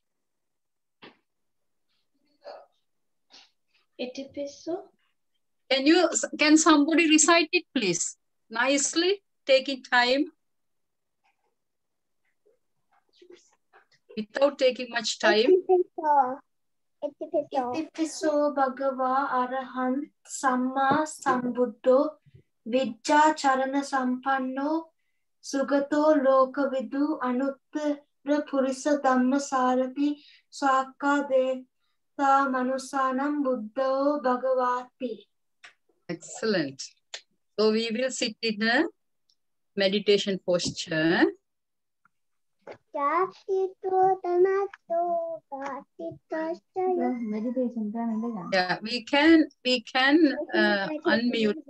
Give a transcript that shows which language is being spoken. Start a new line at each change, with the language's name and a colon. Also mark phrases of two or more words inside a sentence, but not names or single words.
English: Can somebody recite it, please? Nicely, taking time. Without taking much time.
Pali: Itipiso Bhagava Arahant Samma Sambuddho Vijja Charana Sampanno Sugato Lokavidu Anuttara Purisa Dhamma Sarati Swaka Deta Manusanam Buddho Bhagavati.
English: Excellent. So we will sit in a meditation posture. Yeah, we can unmute.